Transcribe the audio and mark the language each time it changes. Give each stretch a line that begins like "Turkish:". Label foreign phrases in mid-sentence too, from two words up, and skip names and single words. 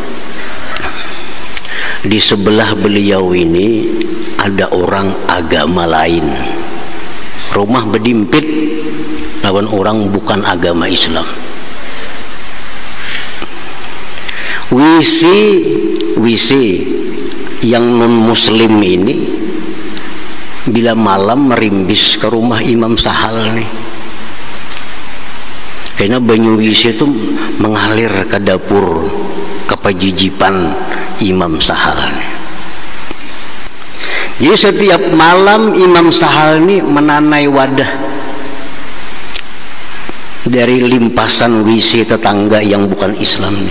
Banjar: Di sebelah beliau ini ada orang agama lain, rumah berdimpit lawan orang bukan agama Islam. WC yang non muslim ini bila malam merimbis ke rumah Imam Sahal nih, karena banyu WC itu mengalir ke dapur kepajijipan Imam Sahal nih. Jadi setiap malam Imam Sahal ini menanai wadah dari limpasan WC tetangga yang bukan Islam nih.